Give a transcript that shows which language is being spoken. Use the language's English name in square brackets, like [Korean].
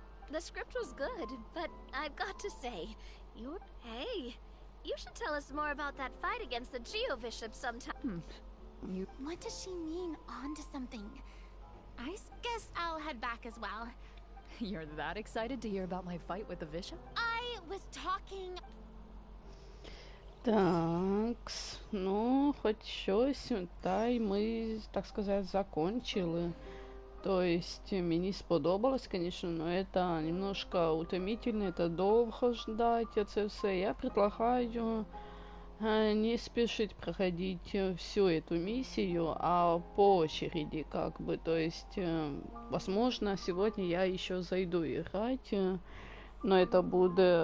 [English] The script was good, but I've got to say, Hey, you should tell us more about that fight against the Geo-Bishop sometime. What does she mean, on to something? I guess I'll head back as well. You're that excited to hear about my fight with the bishop? I was talking... [Ukrainian] Такс, ну, хоч щось, та й ми, так сказати, закончили. [Russian] То есть, [Ukrainian] мені сподобалось, [Russian] конечно, но это немножко утомительно, это довго ждать, это все. Я предлагаю не спешить проходить всю эту миссию, а по очереди, как бы. То есть, возможно, сегодня я еще зайду играть, но это будет...